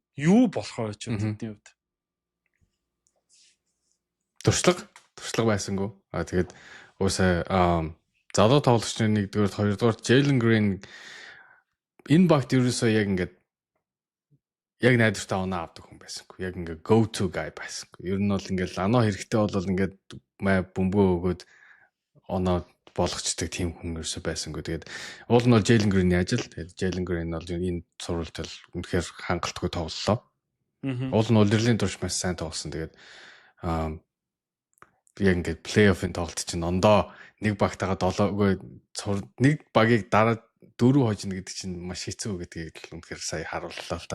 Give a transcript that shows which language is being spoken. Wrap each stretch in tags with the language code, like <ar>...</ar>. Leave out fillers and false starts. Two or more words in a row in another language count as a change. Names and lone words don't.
<mn>Юу болох вэ ч үгүй үед. Туршлага байсангүй. Тэгээд уусаа залуу тоглогчны 1-р 2-р Jalen Green энэ багт ерөөсөө яг ингээд яг найдвартай оноо авдаг хүн байсангүй. Яг ингээд</mn> <en>go to guy</en> <mn>байсангүй. Ер нь бол ингээд лано хэрэгтэй бол ингээд бөмбөө өгөөд оноо болгочдөг тийм хүн ерөөсөө байсангүй. Тэгээд уул нь бол Jalen Green-ийн ажил. Тэгээд Jalen Green бол энэ цувралд л үнэхээр хангалтгүй тоглолоо. Уул нь улирлын турш маш сайн тоглосон. Тэгээд яг ингээд плей-оффын тоглолт чинь ондоо нэг багтаага 7 нэг багийг дараа 4 хожно гэдэг чинь маш хэцүү гэдгийг л үнэхээр сая харууллаа л та.</mn>